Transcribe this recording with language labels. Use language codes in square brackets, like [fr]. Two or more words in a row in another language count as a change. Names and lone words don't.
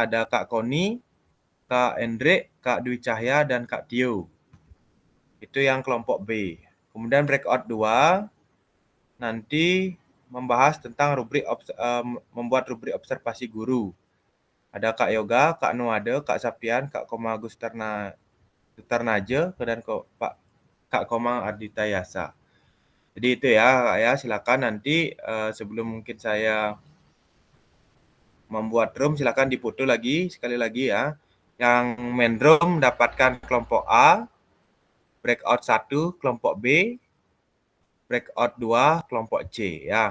[id] Ada Kak Koni, Kak Hendrik, Kak Dwi Cahya, dan Kak Tio. Itu yang kelompok B. Kemudian breakout 2 nanti membahas tentang membuat rubrik observasi guru. Ada Kak Yoga, Kak Nuade, Kak Sapian, Kak Koma Gusternaje, dan Kak Komang Ardita Yasa. Jadi itu ya, silakan nanti sebelum mungkin saya membuat room, silakan dipoto lagi sekali lagi ya. Yang [en] main room [id] mendapatkan kelompok A, breakout 1 kelompok B, breakout 2 kelompok C ya.